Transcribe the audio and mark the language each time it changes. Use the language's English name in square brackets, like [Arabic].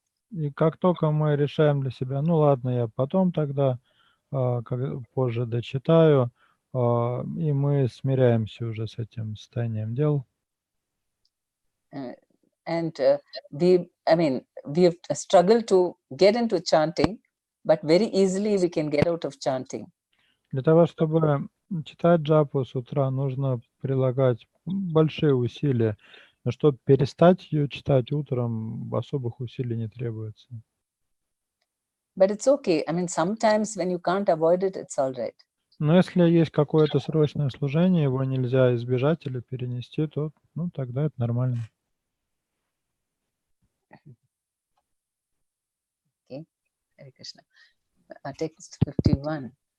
[Russian] И как только мы решаем для себя, ладно, я потом тогда позже дочитаю, и мы смиряемся уже с этим состоянием дел. [English] And we have struggled to get into chanting, but very easily we can get out of chanting. [Russian] Для того, чтобы читать джапу с утра, нужно прилагать большие усилия. Но чтобы перестать ее читать утром, особых усилий не требуется. [English] But it's okay. I mean, sometimes when you can't avoid it, it's all right. [Russian] Но если есть какое-то срочное служение, его нельзя избежать или перенести, то тогда это нормально. [English] Okay. Hare Krishna. Text 51.